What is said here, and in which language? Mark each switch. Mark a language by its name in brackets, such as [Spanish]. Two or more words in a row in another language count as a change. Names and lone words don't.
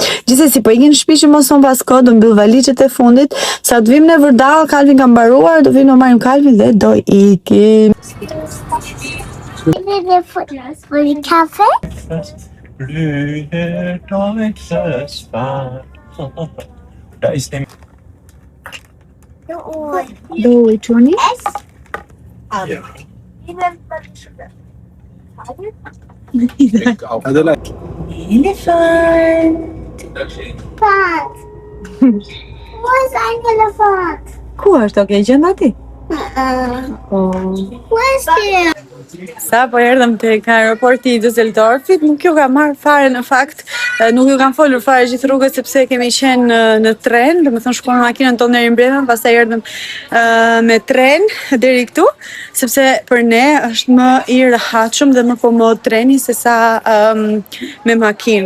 [Albanian] Gjithsesi po ikim në shtëpi që mos pas kohë, do mbyll valizhet e fundit, sa të vim në Vërdall, Kalvin ka mbaruar, do vim të marrim Kalvin dhe do ikim. [Swedish] Får vi kaffe? [Albanian] Do i quni? Elefant. [German] Wo ist ein Elefant? [Albanian] Ku është, oke, gjenda ti? [German] Wo ist der? [Albanian] Sa po erdhëm tek aeroporti i Düsseldorfit, nuk ju ka marrë fare në fakt, nuk ju kam folur fare gjithë rrugës sepse kemi qenë në tren, do të thonë shkuam me makinën tonë deri mbrëmje, pastaj erdhëm me tren deri këtu, sepse për ne është më i rehatshëm dhe më komod treni se sa me makinë.